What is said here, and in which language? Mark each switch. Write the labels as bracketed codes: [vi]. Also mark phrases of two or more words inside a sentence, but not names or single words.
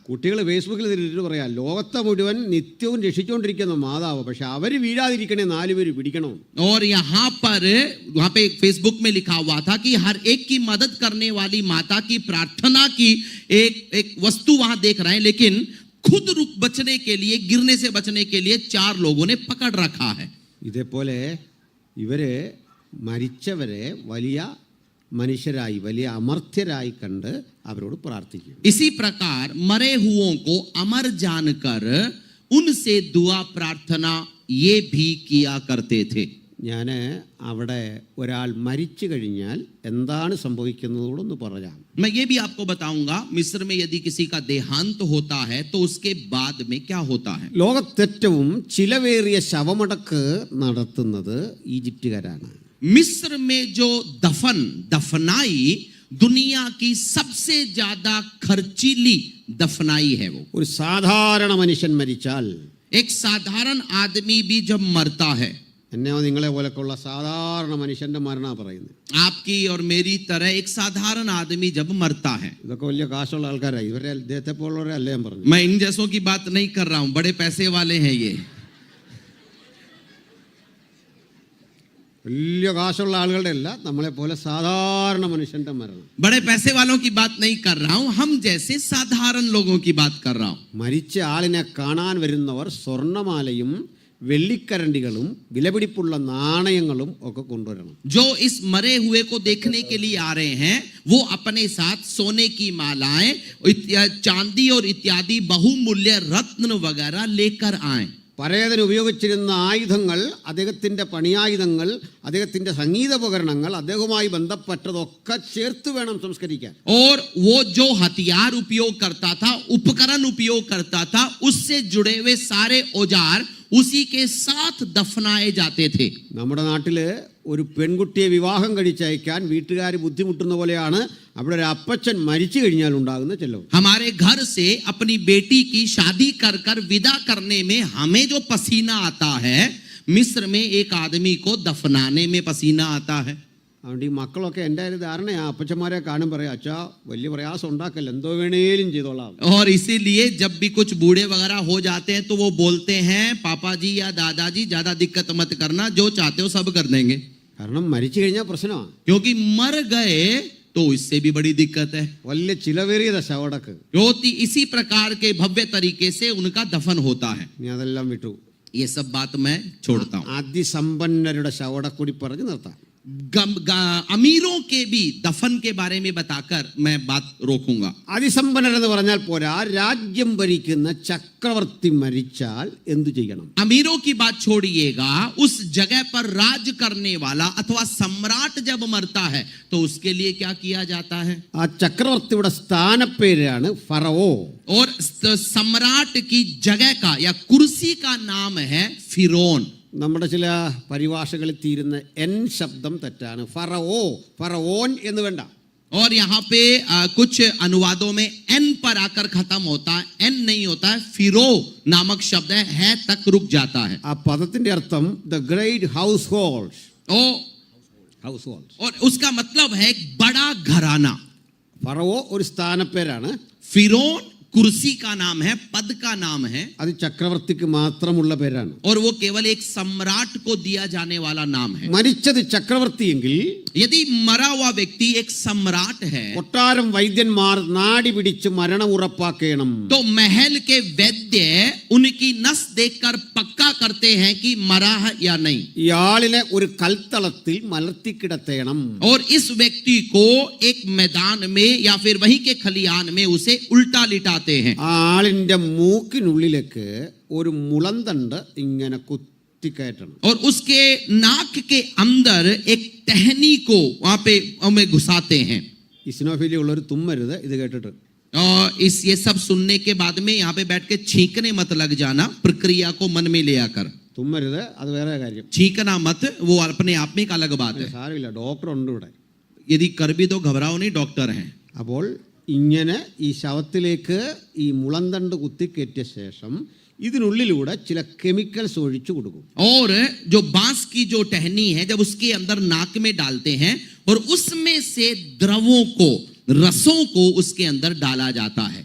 [ml] കുട്ടികൾ ഫേസ്ബുക്കിൽ തിരിച്ചു പറയാ ലോകത്തെ മുഴുവൻ നിത്യവും രക്ഷിച്ചുകൊണ്ടിരിക്കുന്ന മാതാവ്, പക്ഷെ അവർ വീഴാതിരിക്കണേ 4 പേര് പിടിക്കണം. [hi] और यहाँ पर वहां पे फेसबुक में लिखा हुआ था कि हर एक की मदद करने वाली माता की प्रार्थना की एक वस्तु वहां देख रहे हैं, लेकिन खुद रुक बचने के लिए, गिरने से बचने के लिए 4 लोगों ने पकड़ रखा है। [ml] ഇതേപോലെ ഇവര് മരിച്ചവരെ വലിയ മനുഷ്യരായി വലിയ അമർത്യരായി കണ്ട് അവരോട് പ്രാർത്ഥിക്കും. [hi] इसी प्रकार मरे हुओं को अमर जानकर उनसे दुआ प्रार्थना ये भी किया करते थे। [ml] ഞാൻ അവിടെ ഒരാൾ മരിച്ചു കഴിഞ്ഞാൽ എന്താണ് സംഭവിക്കുന്നതോടൊന്ന് പറയാം. [hi] मैं ये भी आपको बताऊंगा, मिस्र में यदि किसी का देहांत होता है तो उसके बाद में क्या होता है। [ml] ലോകത്തേറ്റവും ചിലവേറിയ ശവമടക്ക് നടത്തുന്നത് ഈജിപ്തുകാരാണ്. [hi] मिस्र में जो दफनाई दुनिया की सबसे ज्यादा खर्चीली दफनाई है वो। [ml] ഒരു സാധാരണ മനുഷ്യൻ മരിച്ചാൽ, [hi] एक साधारण आदमी भी जब मरता है, [ml] എന്നെയോ നിങ്ങളെ പോലൊക്കെയുള്ള സാധാരണ മനുഷ്യന്റെ മരണ പറയുന്നത്. [hi] आपकी और मेरी तरह एक साधारण आदमी जब मरता है, [ml] ഇതൊക്കെ വലിയ കാശുള്ള ആൾക്കാരായി, ഇവരെ ഇദ്ദേഹത്തെ പോലുള്ളവരെ അല്ലേ ഞാൻ പറഞ്ഞു. [hi] मैं इन जैसों की बात नहीं कर रहा हूं, बड़े पैसे वाले हैं ये। [ml] വലിയ കാശുള്ള ആളുകളുടെ അല്ല, നമ്മളെ പോലെ സാധാരണ മനുഷ്യന്റെ മരണം. [hi] बड़े पैसे वालों की बात नहीं कर रहा हूं, हम जैसे साधारण लोगों की बात कर रहा हूं। [ml] മരിച്ച ആളിനെ കാണാൻ വരുന്നവർ സ്വർണ്ണമാലയും വെള്ളിക്കരണ്ടികളും വിലപിടിപ്പുള്ള നാണയങ്ങളും ഒക്കെ കൊണ്ടുവരണം. [hi] जो इस मरे हुए को देखने के लिए आ रहे हैं वो अपने साथ सोने की मालाएं, चांदी और इत्यादि बहुमूल्य रत्न वगैरह लेकर आए। [ml] പരേതൻ ഉപയോഗിച്ചിരുന്ന ആയുധങ്ങൾ, അദ്ദേഹത്തിന്റെ പണിയായുധങ്ങൾ, അദ്ദേഹത്തിന്റെ സംഗീതോപകരണങ്ങൾ, അദ്ദേഹവുമായി ബന്ധപ്പെട്ടതൊക്കെ ചേർത്ത് വേണം സംസ്കരിക്കാൻ. [hi] और वो जो हथियार उपयोग करता था, उपकरण उपयोग करता था, उससे जुड़े हुए सारे औजार उसी के साथ दफनाए जाते थे। [ml] നമ്മുടെ നാട്ടില് ഒരു പെൺകുട്ടിയെ വിവാഹം കഴിച്ചയക്കാൻ വീട്ടുകാർ ബുദ്ധിമുട്ടുന്ന പോലെയാണ് അവിടെ ഒരു അപ്പച്ചൻ മരിച്ചു കഴിഞ്ഞാൽ ഉണ്ടാകുന്ന ചെലവ്. [hi] हमारे घर से अपनी बेटी की शादी कर कर विदा करने में हमें जो पसीना आता है, मिस्र में एक आदमी को दफनाने में पसीना आता है। [ml] അതുകൊണ്ട് ഈ മക്കളൊക്കെ എൻ്റെ ഒരു ധാരണയാ, അപ്പച്ചന്മാരെ കാണും പറയാം, അച്ഛാ വലിയ പ്രയാസം ഉണ്ടാക്കല്ല, എന്തോ വേണേലും ചെയ്തോളാം. [hi] और इसीलिए जब भी कुछ बूढ़े वगैरह हो जाते हैं तो वो बोलते हैं, पापा जी या दादाजी ज्यादा दिक्कत मत करना, जो चाहते हो सब कर देंगे। [ml] കാരണം മരിച്ചു കഴിഞ്ഞാൽ പ്രശ്നമാണ്. [hi] क्योंकि मर गए तो इससे भी बड़ी दिक्कत है। [ml] വലിയ ചിലവേറിയത ശവടക്ക്. [hi] होती इसी प्रकार के भव्य तरीके से उनका दफन होता है। [ml] നീ അതെല്ലാം വിട്ടു. [hi] ये सब बात मैं छोड़ता हूँ। [ml] അതിസമ്പന്നരുടെ ശവടക്കൂടി പറഞ്ഞ് നിർത്താം. [hi] अमीरों के भी दफन के बारे में बताकर मैं बात रोकूंगा। [ml] അതിസമ്പന്നരെന്ന് പറഞ്ഞാൽ പോരാ, രാജ്യം ഭരിക്കുന്ന ചക്രവർത്തി മരിച്ചാൽ എന്തു ചെയ്യണം? [hi] अमीरों की बात छोड़िएगा, उस जगह पर राज करने वाला अथवा सम्राट जब मरता है तो उसके लिए क्या किया जाता है? [ml] ആ ചക്രവർത്തിയുടെ സ്ഥാനപ്പേരാണ് ഫറവോ. [hi] और सम्राट की जगह का या कुर्सी का नाम है फिरौन। [ml] നമ്മുടെ ചില പരിഭാഷകളിൽ തീരുന്ന എൻ ശബ്ദം തെറ്റാണ്. ഫറവോ, ഫറവോൻ എന്ന് വേണ്ട. [hi] और यहाँ पे कुछ अनुवादों में एन पर आकर खत्म होता है, एन नहीं होता है, फिरो नामक शब्द है तक रुक जाता है। [ml] ആ പദത്തിന്റെ അർത്ഥം [en] the great house hold. [hi] और उसका मतलब है एक बड़ा घराना। [ml] ഫറവോ ഒരു സ്ഥാനപ്പേരാണ്. [hi] फिरौन कुर्सी का नाम है, पद का नाम है, [ml] അത് ചക്രവർത്തിക്ക് മാത്രമുള്ള പേരാണ്. [hi] और वो केवल एक सम्राट को दिया जाने वाला नाम है। [ml] മരിച്ചത് ചക്രവർത്തിയെങ്കിൽ [hi] यदि मरा हुआ व्यक्ति एक सम्राट है [ml] കൊട്ടാരം വൈദ്യന്മാർ നാടി പിടിച്ച് മരണം ഉറപ്പാക്കണം. [hi] तो महल के वैद्य वैद्य उनकी नस देखकर पक्का करते हैं कि मरा है या नहीं, [ml] ഇയാളിനെ ഒരു കൽത്തളത്തിൽ മലർത്തിക്കിടത്തേണം. [hi] और इस व्यक्ति को एक मैदान में या फिर वहीं के खलियान में उसे उल्टा लिटाते हैं. [ml] ആ ആളിന്റെ മൂക്കിനുള്ളിലേക്ക് ഒരു മുളന്തണ്ട് ഇങ്ങനെ കുത്തിക്കയറ്റണം. [hi] और उसके नाक के अंदर एक टहनी को वहां पे हमें घुसाते हैं. [ml] ഇസിനോഫീലിയ ഉള്ളവർ തുമ്മരുത് ഇത് കേട്ടിട്ട്. [hi] और ये सब सुनने के बाद में यहाँ पे बैठ के छींकने मत लग जाना, प्रक्रिया को मन में ले आकर [ml] തുമ്മരുത്, അത് വേറെ കാര്യം. [hi] छींकना मत, वो अपने आप में एक अलग बात है. [ml] സാരമില്ല, ഡോക്ടർ ഉണ്ട് ഇവിടെ. [hi] यदि कर भी तो घबराओ नहीं, डॉक्टर हैं. [ml] അപ്പോൾ ഇങ്ങനെ ഈ ശവത്തിലേക്ക് ഈ മുളന്തണ്ട് കുത്തിക്കയറ്റിയ ശേഷം ഇതിനുള്ളിലൂടെ ചില കെമിക്കൽസ് ഒഴിച്ചു കൊടുക്കും. [hi] और जो बांस की जो टहनी है जब उसके अंदर नाक में डालते हैं और उसमें से द्रवों को, रसों को उसके अंदर डाला जाता है.